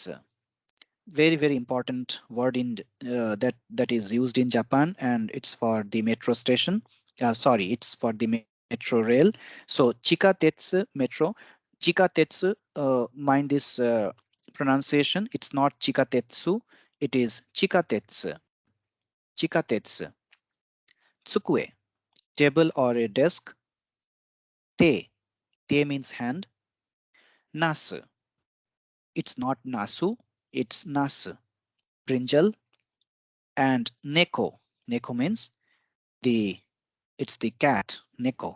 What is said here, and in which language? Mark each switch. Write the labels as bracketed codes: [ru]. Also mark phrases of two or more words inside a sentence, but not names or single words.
[en] Very important word in that is used in Japan, and it's for the metro station. Sorry, it's for the metro rail. So Chikatetsu metro. Chikatetsu. Mind this pronunciation. It's not Chikatetsu. It is Chikatetsu. [ja] 地下鉄 机, [en] table or a desk. Te. Te means hand. Nasu. It's not nasu. It's nasu. Brinjal. And neko. Neko means the it's the cat, Neko.